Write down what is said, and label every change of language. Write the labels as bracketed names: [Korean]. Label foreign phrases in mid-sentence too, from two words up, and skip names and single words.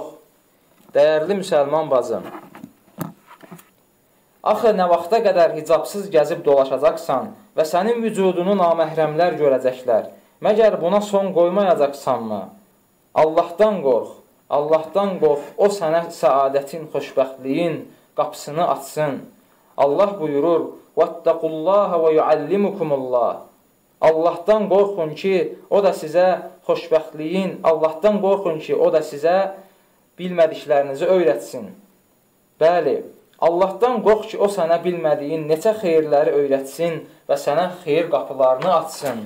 [Azerbaijani] Dəyərli müsəlman bacım, axı nə vaxta qədər hicabsız gəzib dolaşacaqsan və sənin vücudunu naməhrəmlər görəcəklər, məgər buna son qoymayacaqsanmı? Allahdan qorx, Allahdan qorx, o sənə səadətin, xoşbəxtliyin qapısını açsın. Allah buyurur, [Arabic] وَاتَّقُوا اللّٰهَ وَيُعَلِّمُكُمُ اللّٰهِ [Azerbaijani] Allahdan qorxun ki, o da sizə xoşbəxtliyin, Allahdan qorxun ki, o da sizə bilmədiklərinizi öyrətsin. Bəli, Allahdan qorx ki, o sənə bilmədiyin neçə xeyirləri öyrətsin və sənə xeyir qapılarını açsın.